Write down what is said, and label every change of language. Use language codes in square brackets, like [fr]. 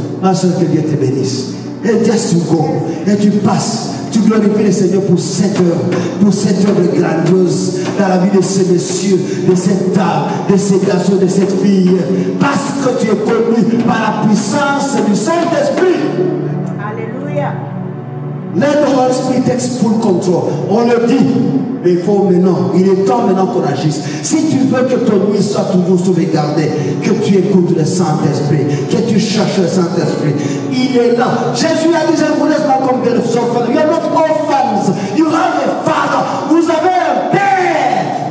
[fr] Ma soeur, que Dieu te bénisse. Et [en] just you go. [fr] Et tu passes. Tu glorifies le Seigneur pour cette œuvre grandiose dans la vie de ces messieurs, de cette dame, de ces garçons, de cette fille. Parce que tu es conduit par la puissance du Saint-Esprit. Alléluia. [en] Let the Holy Spirit take full control. [fr] On le dit, mais il faut maintenant, il est temps maintenant qu'on agisse. Si tu veux que ton nuit soit toujours sauvegardée, que tu écoutes le Saint-Esprit, que tu cherches le Saint-Esprit, il est là. Jésus a dit, je ne vous laisse pas comme des orphelins. [en] You are not orphans. You have a father. [fr] Vous avez un père.